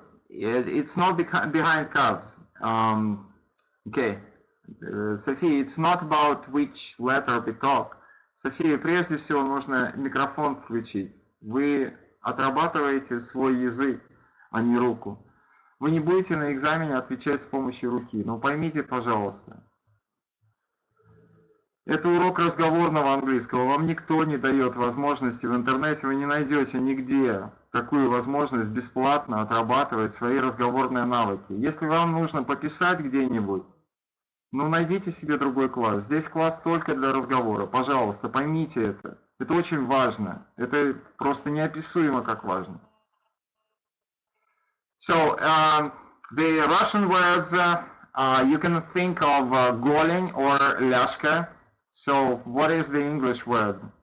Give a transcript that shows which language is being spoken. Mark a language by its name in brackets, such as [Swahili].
[English] It's not behind calves. Okay, София, it's not about which letter we talk. [Russian] София, прежде всего нужно микрофон включить. Вы отрабатываете свой язык, а не руку. Вы не будете на экзамене отвечать с помощью руки. Но поймите, пожалуйста. Это урок разговорного английского. Вам никто не дает возможности. В интернете вы не найдете нигде такую возможность бесплатно отрабатывать свои разговорные навыки. Если вам нужно пописать где-нибудь, ну найдите себе другой класс. Здесь класс только для разговора. Пожалуйста, поймите это. Это очень важно. Это просто неописуемо как важно. [English] So, the Russian words, you can think of голень or ляшка. So, what is the English word?